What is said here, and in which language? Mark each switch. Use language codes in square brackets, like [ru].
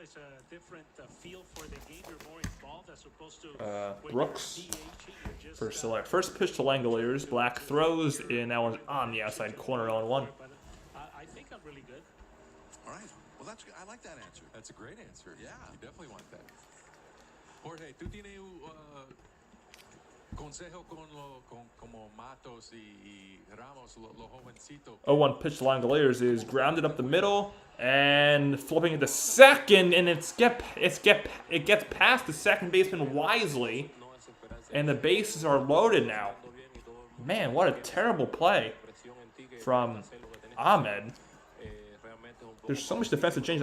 [en] It's a different feel for the game. You're more involved as opposed to Brooks for Solare. First pitch to Langoliers. Black throws, and that one's on the outside corner 0-1. I think I'm really good. all right. Well, that's good. I like that answer. That's a great answer. Yeah. You definitely want that. [es] Jorge, ¿tú tienes consejo como Matos y Ramos, los jovencitos? [en] 0-1 pitch to Langoliers is grounded up the middle and flipping it to second, and it gets past the second baseman wisely, and the bases are loaded now. Man, what a terrible play from Ahmed. There's so much defensive change.